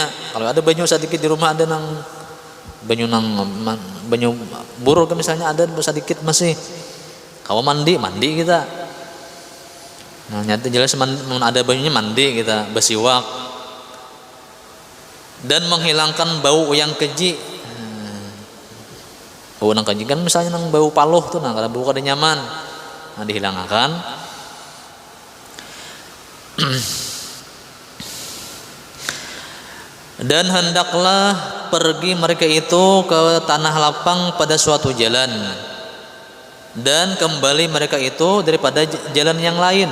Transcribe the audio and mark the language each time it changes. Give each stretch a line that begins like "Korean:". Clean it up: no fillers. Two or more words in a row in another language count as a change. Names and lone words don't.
Banjar: Kalau ada banyu sedikit di rumah, ada banyu buruk kan, misalnya ada sedikit masih, kalau mandi kita. Nah, nyata jelas ada banyunya, mandi kita, bersiwak dan menghilangkan bau yang keji. Bau nang keji kan misalnya nang bau paluh tuh, kalau bau kada nyaman, dihilangkan.
Malay: Dan hendaklah pergi mereka itu ke tanah lapang pada suatu jalan, dan kembali mereka itu daripada jalan yang lain.